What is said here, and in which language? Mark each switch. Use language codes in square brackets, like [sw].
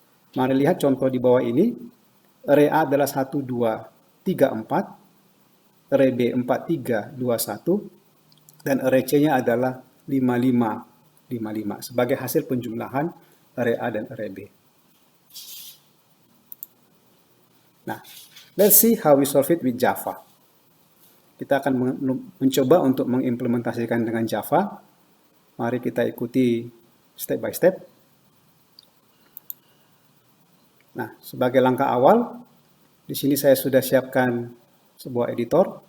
[id] Mari lihat contoh di bawah ini. Array A adalah 1, 2, 3, 4. Array B 4, 3, 2, 1. Dan array C-nya adalah 5, 5, 5, 5. Sebagai hasil penjumlahan array A dan array B. [en] Nah, let's see how we solve it with Java. [id] Kita akan mencoba untuk mengimplementasikan dengan Java. Mari kita ikuti [en] step by step. [id] Nah, sebagai langkah awal, di sini saya sudah siapkan sebuah editor.